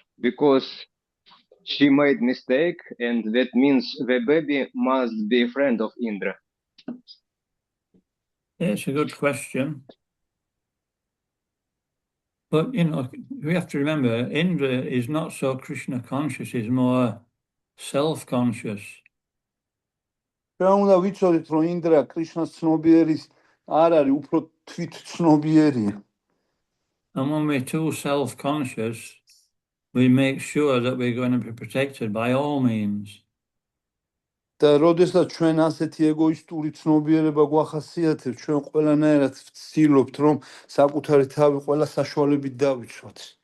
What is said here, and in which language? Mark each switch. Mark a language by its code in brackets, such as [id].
[en] Because she made mistake, and that means the baby must be a friend of Indra. Yeah, it's a good question. But, we have to remember, Indra is not so Krishna conscious, he's more self-conscious. [ka] უნდა ვიცოდეთ, რომ ინდრა კრიშნას ცნობიერის არ არის, უფრო თვით ცნობიერია. [en] And when we're too self-conscious, we make sure that we're going to be protected by all means. [ka] და როდესაც ჩვენ ასეთი ეგოისტური ცნობიერება გვახასიათებს, ჩვენ ყველანაირად ვცდილობთ, რომ საკუთარი თავი ყველა საშუალებით დავიცვათ.